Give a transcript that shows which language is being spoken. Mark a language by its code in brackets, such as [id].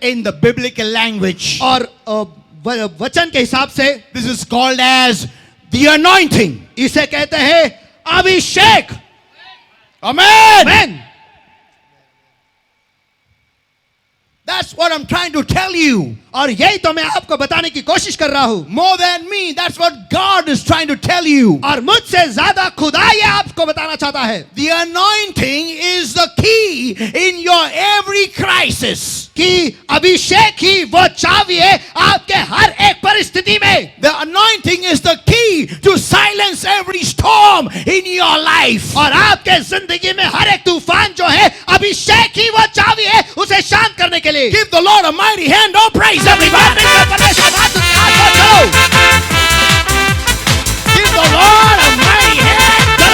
[en] In the biblical language. [hi] और वचन के हिसाब से [en] This is called as the anointing. [hi] इसे कहते हैं अभिषेक। [en] Amen. [hi] Amen. [en] That's what I'm trying to tell you. [hi] और यही तो मैं आपको बताने की कोशिश कर रहा हूं। [en] More than me, that's what God is trying to tell you. [hi] और मुझसे ज्यादा खुदा ये आपको बताना चाहता है [en] The anointing is the key in your every crisis. [hi] कि अभिषेक ही वो चाबी है आपके हर एक परिस्थिति में। [en] The anointing is the key to silence every storm in your life. [hi] और आपके जिंदगी में हर एक तूफान जो है अभिषेक ही वो चाबी है उसे शांत करने के लिए। [en] Give the Lord a mighty hand. Oh, praise everybody. Give the Lord a mighty hand.